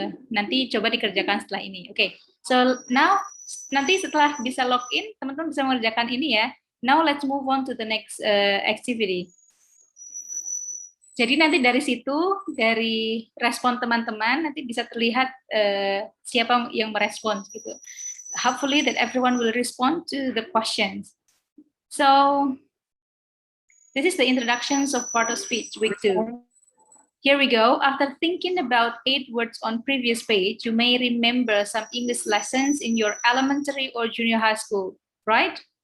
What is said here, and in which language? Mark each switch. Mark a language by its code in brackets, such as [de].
[id] Nanti coba dikerjakan setelah ini. Oke. [en] So now [id] nanti setelah bisa login, teman-teman bisa mengerjakan ini ya. [en] Now let's move on to the next activity. [id] Jadi nanti dari situ, dari respon teman-teman, nanti bisa terlihat siapa yang merespons gitu. [en] Hopefully that everyone will respond to the questions. So this is the introductions of part of speech, week 2. Here we go. After thinking about 8 words on previous page, you may remember some English lessons in your elementary or junior high school, right?